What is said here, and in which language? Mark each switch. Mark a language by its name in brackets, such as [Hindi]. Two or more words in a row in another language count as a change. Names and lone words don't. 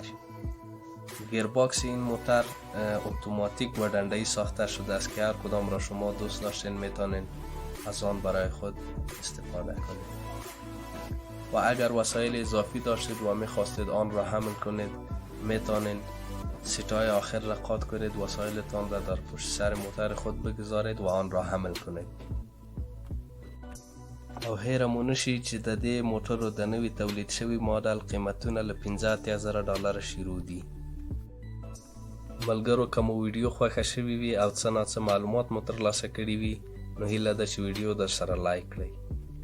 [Persian] گیرباکس این موتر اتوماتیک و دنده‌ای ساخته شده است که هر کدام را شما دوست داشتین میتونین از آن برای خود استفاده کنید. و اگر وسایل اضافی داشتید و میخواستید آن را حمل کنید، میتونین سیتای آخر را قاط کنید، وسایلتان را در پشت سر موتر خود بگذارید و آن را حمل کنید. [Pashto] او هیرمو نشي چې د دې موټرو د نوي تولید شوي ماډل قیمتونه له $15,000 شروع دي. ملګرو که مو ویډیو خوښه شوې وي او څه نه څه معلومات مو ترلاسه کړي وي، نو هیله ده چې ویډیو در سره لایک کړئ.